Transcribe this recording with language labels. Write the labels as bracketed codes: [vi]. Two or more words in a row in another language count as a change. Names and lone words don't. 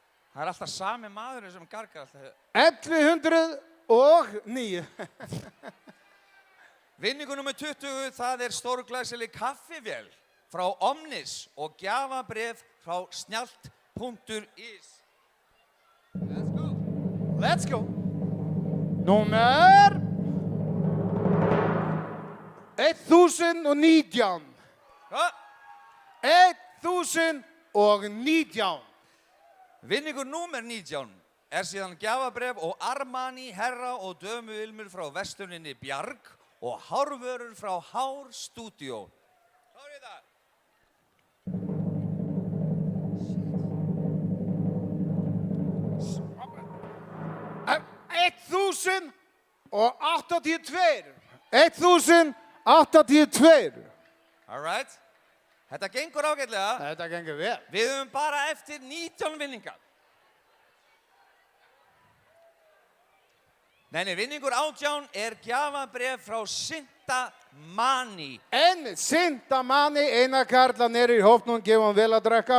[is] Það alltaf sami maðurinn sem gargar alltaf. 1109. Vinningur nummer 20, það stórglæsileg kaffivél frá Omnis og gjafabréf frá snjallt.is. [en] Let's go. Let's go. [is] Númer 1019. Hva? 1019. Vinningur númer 19 síðan gjafabréf og Armani herra og dömu ilmur frá versluninni Bjarg og hárvörur frá Hár Studio. Klárið það? 1082. [en] All right. [is] Þetta gengur ágætlega. Þetta gengur vel. Við höfum bara eftir 19 vinningar. Nei, vinningur 18 gjafabréf frá Sintamani. En Sintamani, eina karla nere í hópnum, gefum vel að drekka.